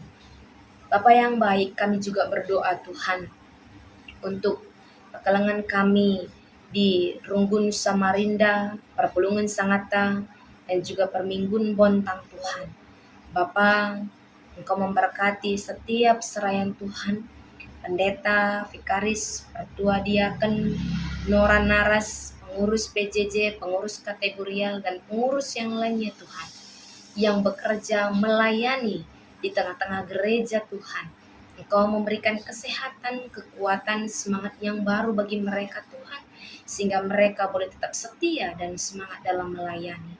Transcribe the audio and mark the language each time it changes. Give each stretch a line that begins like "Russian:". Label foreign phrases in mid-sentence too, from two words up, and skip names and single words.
Indonesian: Bapa yang baik, kami juga berdoa Tuhan untuk
Batak Karo: kelengan kami
Indonesian: di Runggun Samarinda, Perpulungan Sangatta, dan juga Perminggun Bontang Tuhan. Bapa, Engkau memberkati setiap serayan Tuhan, pendeta, vikaris, pertua diaken, nora naras, pengurus PJJ, pengurus kategorial, dan pengurus yang lainnya Tuhan, yang bekerja melayani di tengah-tengah gereja Tuhan. Engkau memberikan kesehatan, kekuatan, semangat yang baru bagi mereka Tuhan, sehingga mereka boleh tetap setia dan semangat dalam melayani.